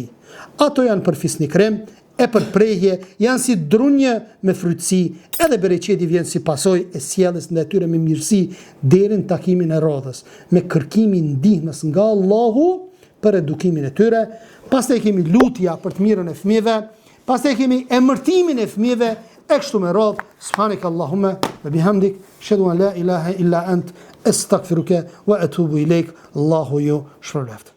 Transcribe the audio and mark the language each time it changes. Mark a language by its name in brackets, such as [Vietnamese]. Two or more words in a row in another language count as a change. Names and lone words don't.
[Albanian] Ato janë për fisni krem, e për prehje, janë si drunje me frytësi, edhe bereqeti vjen si pasojë e sjelljes ndaj tyre me mirësi deri në takimin e radhës, me kërkimin ndihmës nga Allahu për edukimin e tyre. Pastaj kemi lutja për të mirën e fëmijëve, pastaj kemi emërtimin e fëmijëve e kështu me radhë. [Arabic] سبحانك اللهم وبحمدك، أشهد أن لا إله إلا أنت، أستغفرك وأتوب إليك. [Albanian] Allahu ju shpërblet.